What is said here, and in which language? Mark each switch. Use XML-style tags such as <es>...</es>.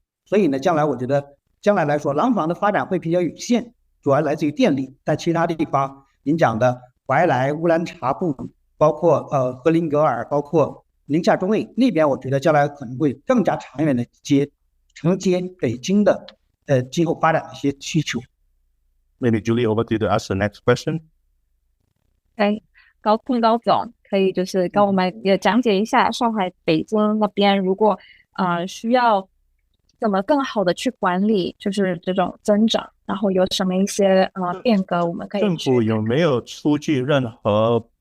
<zh>所以呢，我觉得将来来说，廊坊的发展会比较有限。主要来自于电力，在其他地方，您讲的怀来、乌兰察布，包括锡林格尔，包括宁夏中卫那边，我觉得将来可能会更加长远的承接北京的今后发展的一些需求。</zh> <en>Maybe Julie over to ask the next question.</en> <zh>高总可以就是跟我们也讲解一下上海、北京那边，如果需要怎么更好的去管理，就是这种增长，然后有什么一些变革，我们可以政府有没有出具任何</zh>